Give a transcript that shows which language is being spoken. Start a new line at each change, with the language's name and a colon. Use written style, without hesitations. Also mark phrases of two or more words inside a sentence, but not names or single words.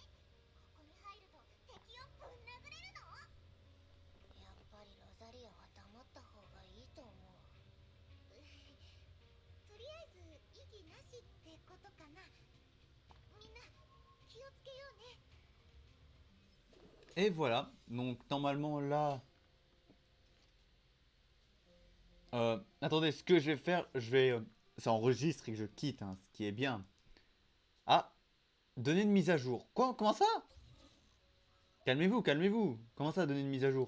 Japanese: ここに入ると敵をぶん殴れるの？やっぱりロザリアは黙った方がいいと思う。とりあえず異議なしってことかな。みんな気をつけようね。
French: Et voilà, donc normalement là... attendez, ce que je vais faire, je vais... ça enregistre et que je quitte, hein, ce qui est bien. Ah, donner une mise à jour. Quoi? Comment ça? Calmez-vous, calmez-vous. Comment ça, donner une mise à jour?